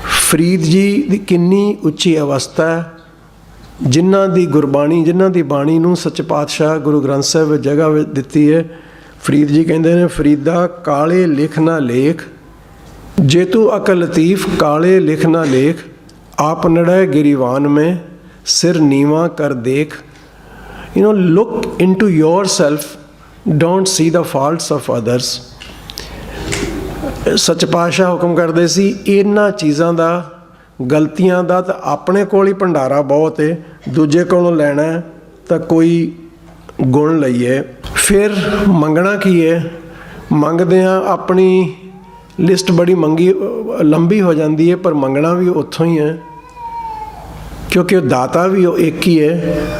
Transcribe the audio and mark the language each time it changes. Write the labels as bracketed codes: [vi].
[pa] ਫਰੀਦ ਜੀ ਦੀ ਕਿੰਨੀ ਉੱਚੀ ਅਵਸਥਾ ਹੈ, ਜਿਨ੍ਹਾਂ ਦੀ ਗੁਰਬਾਣੀ, ਜਿਨ੍ਹਾਂ ਦੀ ਬਾਣੀ ਨੂੰ ਸੱਚ ਪਾਤਸ਼ਾਹ ਗੁਰੂ ਗ੍ਰੰਥ ਸਾਹਿਬ ਵਿੱਚ ਜਗ੍ਹਾ ਦਿੱਤੀ ਹੈ। ਫਰੀਦ ਜੀ ਕਹਿੰਦੇ ਨੇ, ਫਰੀਦਾ ਕਾਲੇ ਲਿਖ ਨਾ ਲੇਖ, ਜੇ ਤੂੰ ਅਕਲ ਲਤੀਫ ਕਾਲੇ ਲਿਖ ਨਾ ਲੇਖ, ਆਪ ਨੜੈ ਗਿਰੀਵਾਨ ਮੈਂ ਸਿਰ ਨੀਵਾ ਕਰ ਦੇਖ। [en] You know, look into yourself, don't see the faults of others. [pa] ਸੱਚ ਪਾਤਸ਼ਾਹ ਹੁਕਮ ਕਰਦੇ ਸੀ, ਇਹਨਾਂ ਚੀਜ਼ਾਂ ਦਾ, ਗਲਤੀਆਂ ਦਾ ਤਾਂ ਆਪਣੇ ਕੋਲ ਹੀ ਭੰਡਾਰਾ ਬਹੁਤ ਹੈ, ਦੂਜੇ ਕੋਲੋਂ ਲੈਣਾ ਤਾਂ ਕੋਈ ਗੁਣ ਲਈਏ। ਫਿਰ ਮੰਗਣਾ ਕੀ ਹੈ? ਮੰਗਦੇ ਹਾਂ, ਆਪਣੀ ਲਿਸਟ ਬੜੀ ਲੰਬੀ ਹੋ ਜਾਂਦੀ ਹੈ, ਪਰ ਮੰਗਣਾ ਵੀ ਉੱਥੋਂ ਹੀ ਹੈ, ਕਿਉਂਕਿ ਉਹ ਦਾਤਾ ਵੀ ਉਹ ਇੱਕ ਹੀ ਹੈ।